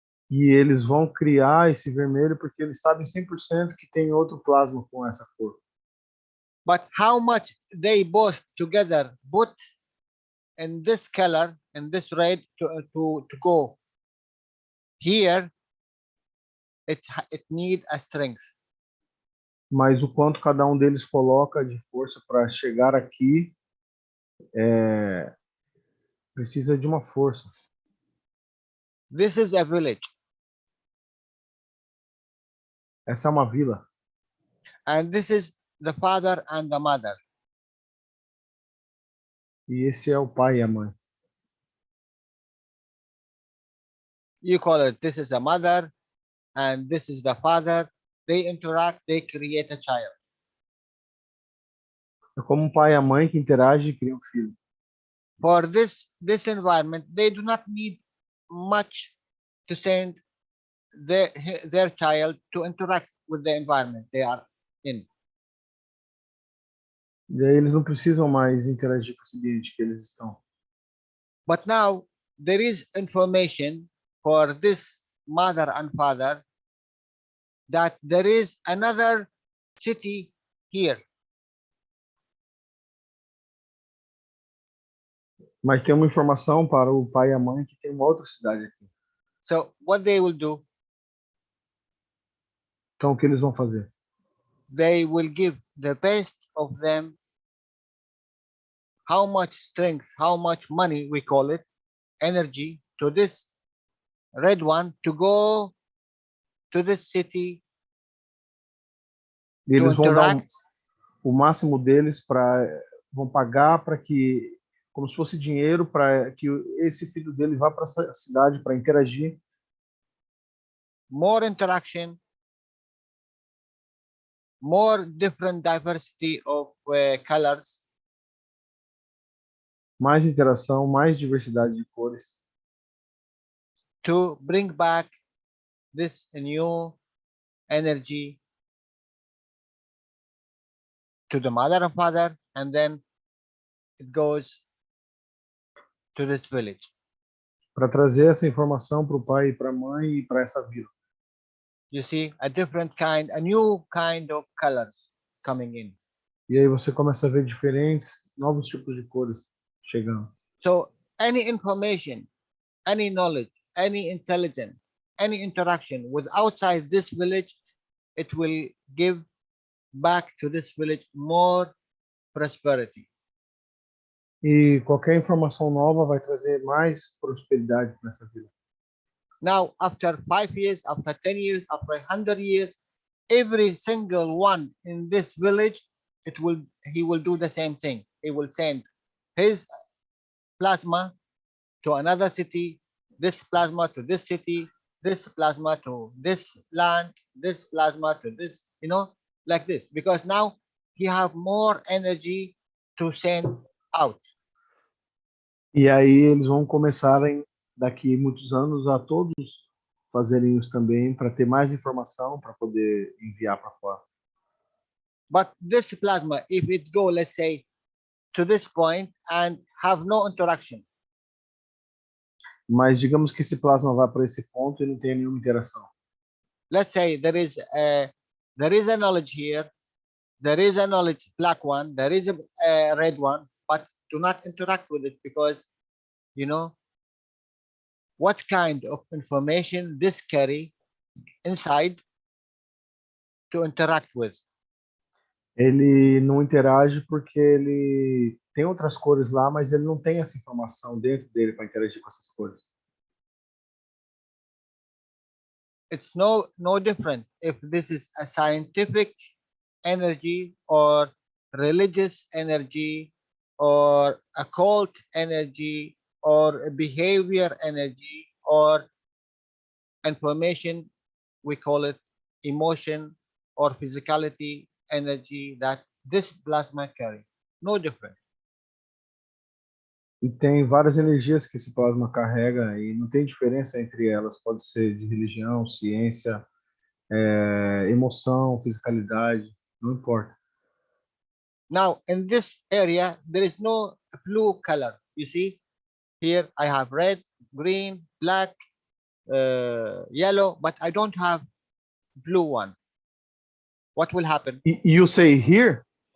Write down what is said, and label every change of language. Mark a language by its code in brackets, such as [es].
[pt] E eles vão criar esse vermelho porque eles sabem 100% que tem outro plasma com essa cor. [en] But how much they both together put in this color, in this red, to go here, it need a strength. [pt] Mas o quanto cada um deles coloca de força para chegar aqui, precisa de uma força. [en] This is a village. [pt] Essa é uma vila. [en] And this is the father and the mother. [pt] E esse é o pai e a mãe. [en] You call it, this is a mother and this is the father. They interact, they create a child. [pt] É como um pai e a mãe que interagem e criam um filho. [en] For this environment, they do not need much to send their child to interact with the environment they are in. [pt] E aí eles não precisam mais interagir com esse ambiente que eles estão. [en] But now there is information for this mother and father that there is another city here. [pt] Mas tem uma informação para o pai e a mãe que tem uma outra cidade aqui. [en] So what they will do? [pt] O Então, o que eles vão fazer? [en] They will give the best of them, how much strength, how much money, we call it, energy, to this red one to go to this city [pt] E [en] to [pt] eles vão dar [en] interact. [pt] o máximo deles vão pagar para que, como se fosse dinheiro, para que esse filho dele vá para essa cidade para interagir. [en] More interaction, more different diversity of colors, [pt] Mais interação, mais diversidade de cores, [en] to bring back this new energy to the mother and father, and then it goes to this village. [pt] para trazer essa informação para o pai e para a mãe e para essa vila. [en] You see, a different kind, a new kind of colors coming in. [pt] E aí você começa a ver diferentes, novos tipos de cores chegando. [en] So any information, any knowledge, any intelligence, any interaction with outside this village, it will give back to this village more prosperity. [pt] E qualquer informação nova vai trazer mais prosperidade para essa vila. [en] Now, after 5 years, after 10 years, after 100 years, every single one in this village, he will do the same thing. He will send his plasma to another city, this plasma to this city, this plasma to this land, this plasma to this, like this. Because now he have more energy to send out. [pt] E aí eles vão começarem, daqui muitos anos, a todos fazerem isso também, para ter mais informação, para poder enviar para fora. [en] But this plasma, if it go, let's say, to this point and have no interaction, [pt] Mas digamos que esse plasma vá para esse ponto e não tenha nenhuma interação. [en] let's say there is a knowledge here, there is a knowledge black one, there is a red one, but do not interact with it, because what kind of information this carry inside to interact with. [pt] Ele não interage porque ele tem outras cores lá, mas ele não tem essa informação dentro dele para interagir com essas cores. [en] It's no different if this is a scientific energy or religious energy or occult energy or a behavior energy or information, we call it emotion or physicality energy that this plasma carry. No different. [pt] E tem várias energias que esse plasma carrega e não tem diferença entre elas. Pode ser de religião, ciência, emoção, fisicalidade, não importa. [en] Now, in this area, there is no blue color. You see, here I have red, green, black, yellow, but I don't have blue one. What will happen? You say here?